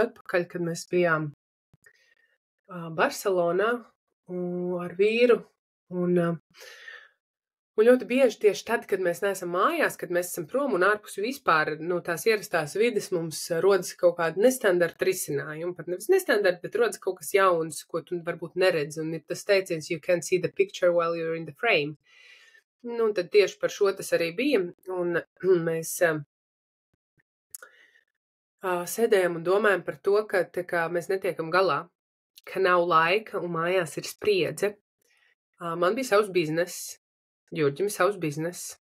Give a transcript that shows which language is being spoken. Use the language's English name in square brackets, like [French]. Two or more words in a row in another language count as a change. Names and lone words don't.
[Latvian] atpakaļ, kad mēs bijām Barcelonā ar vīru, un ļoti bieži tieši tad, kad mēs neesam mājās, kad mēs esam prom un ārpus vispār, tās ierastās vides, mums rodas kaut kāda nestandarta risinājuma, pat nevis nestandarta, bet rodas kaut kas jauns, ko tu varbūt neredzi, un ir tas teiciens, [English] you can't see the picture while you're in the frame. [Latvian] Tad tieši par šo tas arī bija, un mēs sēdējam un domājam par to, ka mēs netiekam galā, ka nav laika un mājās ir spriedze. Man bija savs bizness, Jurģim ir savs bizness.